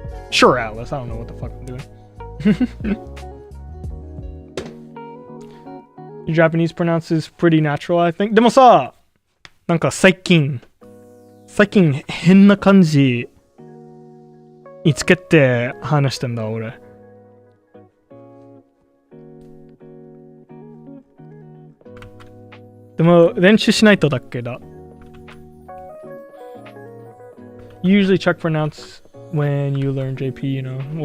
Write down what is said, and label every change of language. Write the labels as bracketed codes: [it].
[en] Sure, Atlas, I don't know what the fuck I'm doing. Your Japanese pronounces pretty natural, I think. [ja] でもさ、なんか最近変な感じにつけて話してんだ俺。でも練習しないとだけだ。 [en] Usually check pronounce when you learn JP, you know.